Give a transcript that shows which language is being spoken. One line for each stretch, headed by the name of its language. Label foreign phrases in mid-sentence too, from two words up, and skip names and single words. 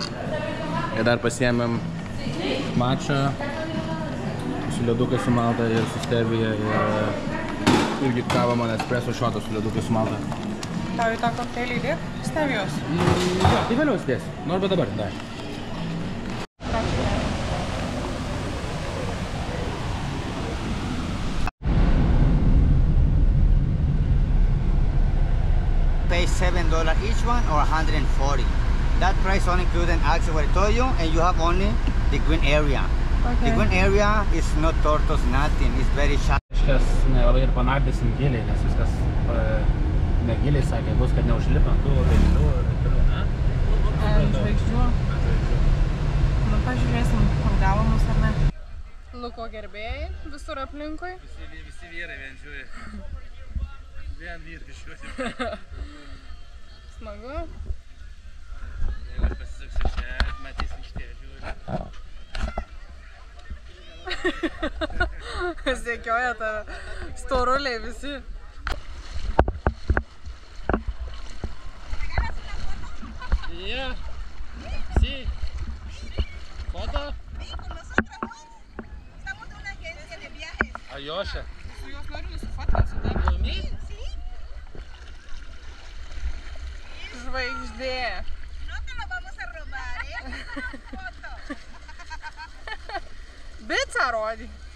Lithuanian: Ir dar pasiėmėm mačą su ledukais sumalta ir su stevija ir irgi kava man espresso šotą su ledukais sumalta. Tau į tą kokteilį įdėk stevijos? Jo, tai vėliau įdėsiu. Nu, arba dabar, dai.
English: Pay $7 each one or 140. That price only including access what I told you, and you have only the green area. Okay. The green area is not tortoise, nothing. It's very shallow.
Lithuanian: Kažkas nelabai ir panardysim giliai, nes viskas negiliai sakė, bus, kad neužlipa ant tų vėlių ir toliau, ne? Ant žvaigždžių. Nu, pažiūrėsim, kur gavo mus ar ne. Luko gerbėjai visur aplinkui. Visi vyrai vien žiūri. Vien vyrai žiūri. Smagu. Jeigu aš pasisaksiu čia, matysim šitie žiūri. Sekioja tave. Storuliai visi.
English: Yeah.
Spanish: Sí. ¿Foto? Sí, con nosotros. Estamos de una agencia de viajes. Ayosha.
Lithuanian: Su juos noriu nusifotinti su tavimi.
Spanish: ¿Conmigo? Sí.
Lithuanian: Žvaigždė.
Spanish: No te lo vamos a robar, ¿eh? Foto.
Lithuanian: Bicą rodi.